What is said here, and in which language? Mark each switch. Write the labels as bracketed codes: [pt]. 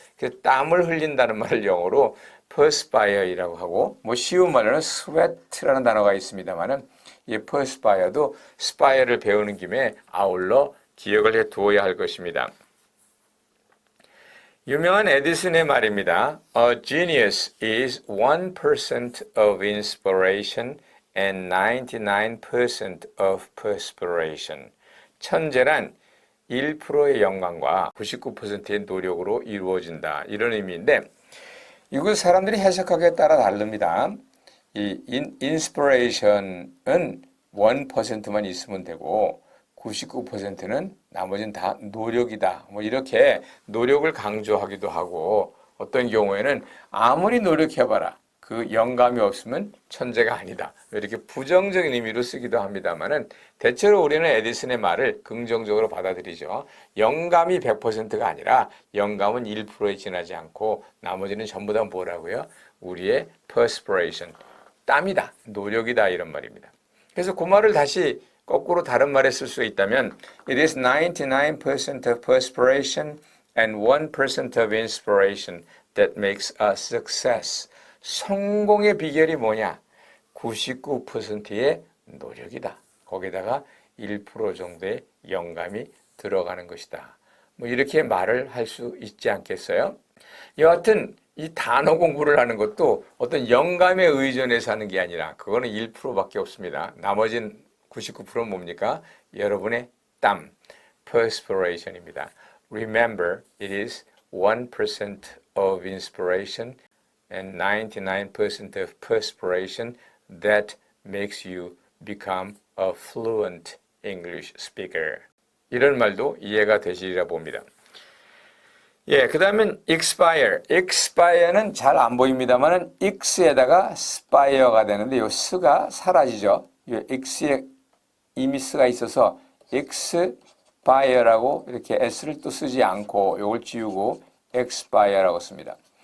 [ko] 그래서 땀을 흘린다는 말을 영어로 perspire이라고 하고 뭐 쉬운 말로는 sweat라는 단어가 있습니다만은 이 perspire도 spire를 배우는 김에 아울러 기억을 해 두어야 할 것입니다. 유명한 에디슨의 말입니다. [en] A genius is 1% of inspiration and 99% of perspiration. [ko] 천재란 1%의 영감과 99%의 노력으로 이루어진다. 이런 의미인데 이거 사람들이 해석하기에 따라 다릅니다. 이 inspiration은 1%만 있으면 되고 99%는 나머지는 다 노력이다. 뭐 이렇게 노력을 강조하기도 하고 어떤 경우에는 아무리 노력해봐라. 그 영감이 없으면 천재가 아니다. 이렇게 부정적인 의미로 쓰기도 합니다만은 대체로 우리는 에디슨의 말을 긍정적으로 받아들이죠. 영감이 100%가 아니라 영감은 1%에 지나지 않고 나머지는 전부 다 뭐라고요? 우리의 perspiration, 땀이다, 노력이다 이런 말입니다. 그래서 그 말을 다시 거꾸로 다른 말에 쓸 수 있다면 [en] It is 99% of perspiration and 1% of inspiration that makes a success. [ko] 성공의 비결이 뭐냐? 99%의 노력이다. 거기다가 1% 정도의 영감이 들어가는 것이다. 뭐 이렇게 말을 할 수 있지 않겠어요? 여하튼 이 단어 공부를 하는 것도 어떤 영감에 의존해서 하는 게 아니라 그거는 1%밖에 없습니다. 나머지는 99%는 뭡니까? 여러분의 땀, perspiration입니다. [en] Remember, it is 1% of inspiration and 99% of perspiration that makes you become a fluent English speaker. [ko] 이런 말도 이해가 되시리라 봅니다. 예, 그 다음엔 expire. expire는 잘 안 보입니다만은 x에다가 spire가 되는데 요 스가 사라지죠. 요 x에 이미 스가 있어서 expire라고 이렇게 s를 또 쓰지 않고 요걸 지우고 expire라고 씁니다.